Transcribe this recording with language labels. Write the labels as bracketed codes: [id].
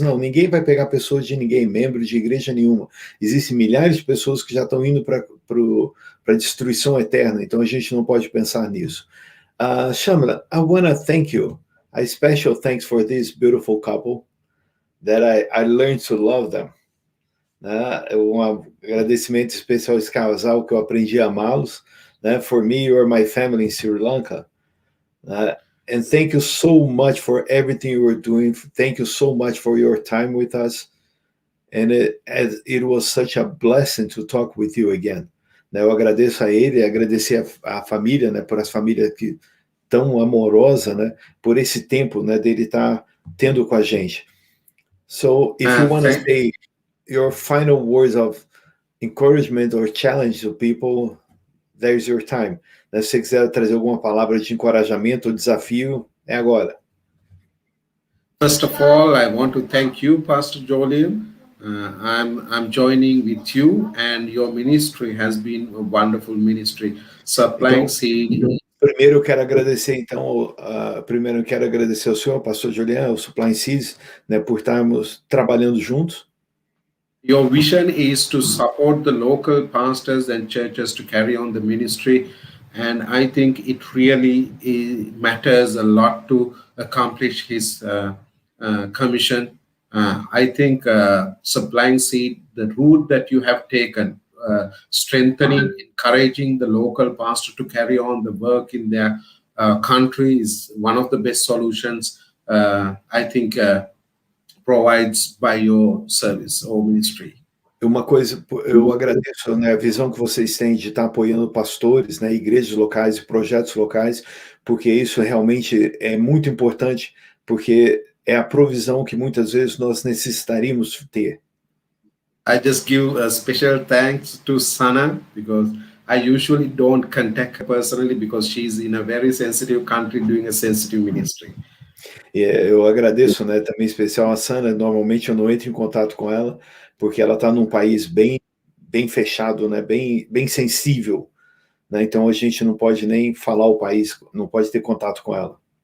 [pt] Não, ninguém vai pegar pessoas de ninguém, membro de igreja nenhuma. Existem milhares de pessoas que já estão indo para a destruição eterna, então a gente não pode pensar nisso. [en] Shamila, I want to thank you. A special thanks for this beautiful couple that I learned to love them. [pt] Um agradecimento especial a esse casal que eu aprendi a amá-los. [en] For me, you are my family in Sri Lanka. And thank you so much for everything you were doing. Thank you so much for your time with us. And it was such a blessing to talk with you again. [pt] Eu agradeço a ele, agradecer a família, né, por essa família que tão amorosa, né, por esse tempo, né, dele estar tendo com a gente. [en] So, if you want to say your final words of encouragement or challenge to people, there's your time. [pt] Se você quiser trazer alguma palavra de encorajamento ou desafio, é agora. [en] First of all, I want to thank you, Pastor Jolien. I'm joining with you, and your ministry has been a wonderful ministry, supplying seed. [pt] Primeiro eu quero agradecer, primeiro eu quero agradecer ao senhor, Pastor Jolien, ao Supplying Seeds, né, por estarmos trabalhando juntos. [en] Your vision is to support the local pastors and churches to carry on the ministry. And I think it really matters a lot to accomplish His commission. I think supplying seed, the route that you have taken, strengthening, encouraging the local pastor to carry on the work in their country is one of the best solutions, I think, provides by your service or ministry. [pt] Uma coisa, eu agradeço, né, a visão que vocês têm de estar apoiando pastores, né, igrejas locais e projetos locais, porque isso realmente é muito importante, porque é a provisão que muitas vezes nós necessitaríamos ter. [en] I just give a special thanks to Sana, because I usually don't contact her personally because she's in a very sensitive country doing a sensitive ministry. [pt] Eu agradeço, né, também especial a Sana. Normalmente eu não entro em contato com ela porque ela está num país bem fechado, né, bem sensível, né, então a gente não pode nem falar o país, não pode ter contato com ela.